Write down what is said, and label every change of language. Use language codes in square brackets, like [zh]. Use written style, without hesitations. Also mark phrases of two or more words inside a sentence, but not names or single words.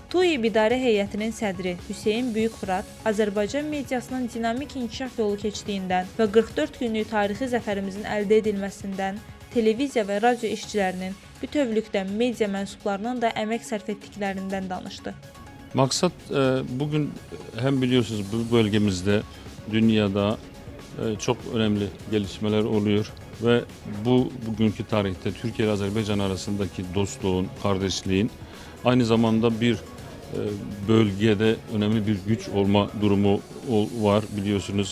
[az] TÜİB İdarə Heyətinin sədri Hüseyn Böyükmurad Azərbaycan mediasının dinamik inkişaf yolu keçdiyindən və 44 günlük tarixi zəfərimizin əldə edilməsindən, televiziya və radio işçilərinin bütövlükdə media mənsublarının da əmək sərf etdiklərindən danışdı. [tr] Maksat bugün hem biliyorsunuz bu bölgemizde, dünyada çok önemli gelişmeler oluyor ve bugünkü tarihte Türkiye ile Azerbaycan arasındaki dostluğun, kardeşliğin aynı zamanda bir bölgede önemli bir güç olma durumu var biliyorsunuz.